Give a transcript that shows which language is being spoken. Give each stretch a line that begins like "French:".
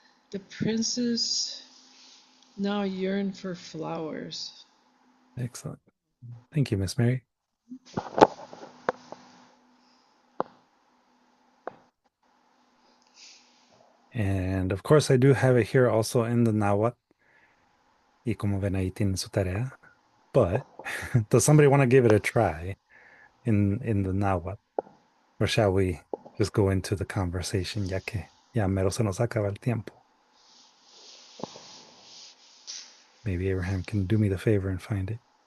English: The princes now yearn for flowers. Excellent. Thank you, Miss Mary. And of course, I do have it here also in the Nahuatl.
Spanish: Y como ven ahí tienen su tarea.
English: But does somebody want to give it a try in the Nahuatl? Or shall we just go into the conversation,
Spanish: ya que ya mero se nos acaba el tiempo?
English: Maybe Abraham can do me the favor and find it.